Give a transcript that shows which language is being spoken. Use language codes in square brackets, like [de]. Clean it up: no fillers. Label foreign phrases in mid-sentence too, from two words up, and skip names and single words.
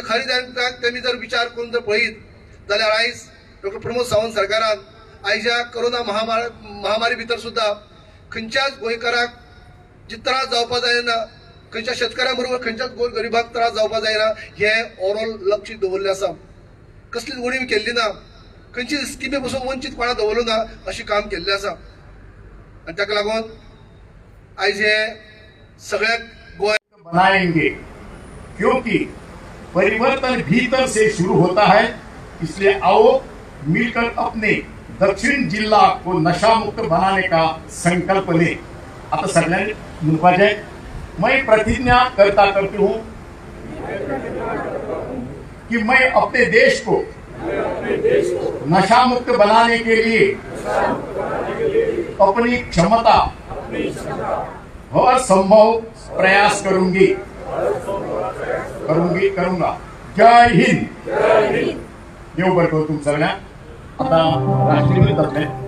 [kok] खरी त्यांनी जर विचार करून जर पळयत जाल्यार आयज डॉक्टर प्रमोद सावंत सरकारान आयच्या कोरोना महामारी भितर सुद्धा खंयच्याच गोंयकाराक जे त्रास जावपाक जायना खंयच्या शेतकाऱ्यां बरोबर खंयच्याच गोर गरिबाक त्रास जावपाक जायना हे ओवरऑल लक्ष दवरलें आसा कसलीच उणीव केल्ली ना खंयची स्किमी पासून वंचीत कोणा दवरलो ना अशें काम केल्लें आसा आनी ताका लागून आयज हे सगळ्याक गोंय [hi] बनाएंगे क्योंकि परिवर्तन भीतर से शुरू होता है इसलिए आओ मिलकर अपने दक्षिण जिला को नशा मुक्त बनाने का संकल्प ले [kok] आता सगळ्यांनी म्हणपाचे [hi] मैं प्रतिज्ञा करता करती हूँ कि मैं अपने देश को नशा मुक्त बनाने के लिए अपनी क्षमता और संभव प्रयास करूंगा जय हिंद [kok] देव बरं करू तुम सगळ्या आता राष्ट्रीय तत्व